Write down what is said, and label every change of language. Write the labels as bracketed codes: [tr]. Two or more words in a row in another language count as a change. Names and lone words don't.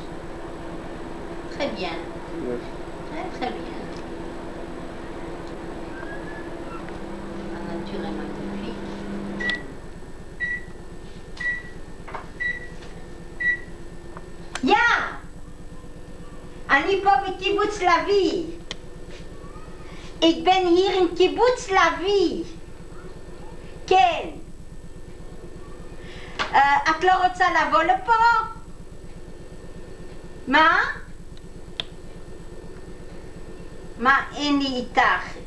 [fr] Très bien. Yes. Très, très bien. La nature est magnifique. Ja! [he] אני פה בקיבוץ לביא. [nl] Ik ben hier in קיבוץ לביא. [he] כן. את לא רוצה לבוא לפה? מה? מה אין לי איתך?